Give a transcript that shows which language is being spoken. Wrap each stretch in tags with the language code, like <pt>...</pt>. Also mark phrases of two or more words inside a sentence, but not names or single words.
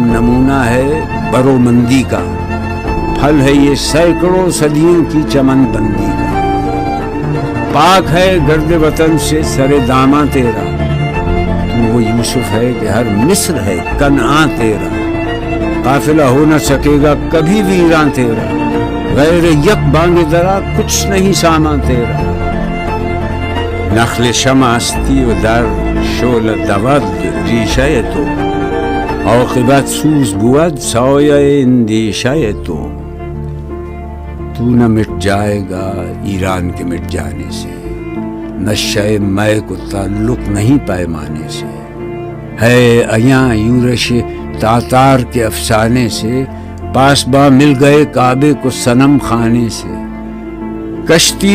<ur>نمونہ ہے برومندی کا، پھل ہے یہ سینکڑوں صدیوں کی چمن بندی کا، پاک ہے گرد وطن سے سر داماں تیرا، تو وہ یوسف ہے کہ ہر مصر ہے کنعان تیرا، قافلہ ہو نہ سکے گا کبھی ویران تیرا، غیر یک بانگ درا کچھ نہیں سامان تیرا،</ur> <fa>نخل شمع استی و در شعل دود ریشہ تو، عاقبت سوز بود سایہ اندیشہ تو</fa> <ur>نہ مٹ جائے گا ایران کے مٹ جانے سے، نشہ مے کو تعلق نہیں پیمانے سے، ہے ایاں یورش تاتار کے افسانے سے، پاسباں مل گئے کعبے کو صنم خانے سے، کشتی</ur>